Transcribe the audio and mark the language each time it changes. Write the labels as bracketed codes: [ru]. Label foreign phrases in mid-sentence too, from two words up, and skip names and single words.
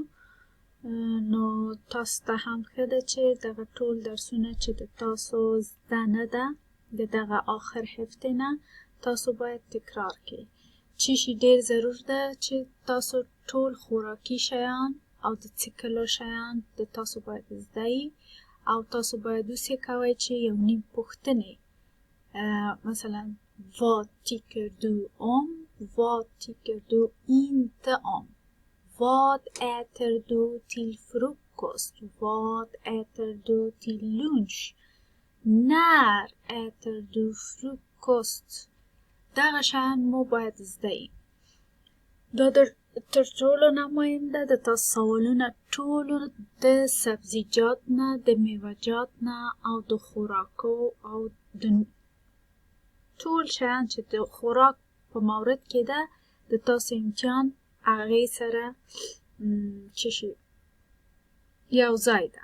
[ps] نو تاسو ته هم ښه ده چې دغه ټول درسونه چې د تاسو زده نه ده د دغه آخر هفته نه تاسو باید تکرار کړئ. چی شي ډیر ضرور ده چې تاسو ټول خوراکي شیان او د څښلو شیان د تاسو باید زده وي او تاسو باید اوسې کوئ چې یو نیم پوښتنې مثلا [sv] vad tycker du om? Vad tycker du inte om? Vad äter du till frukost? Vad äter du till lunch? När äter du frukost? [ps] دغه شیان مو باید زده وي. دا تر ټولو نه مهم ده د تاسو سوالونه ټولو د سبزیجات نه، د میوه‌جات نه او د خوراکو او د ټول شیان چې د خوراک په مورد کې ده د تاسو امتحان هغې سره چی شي یو ځای ده.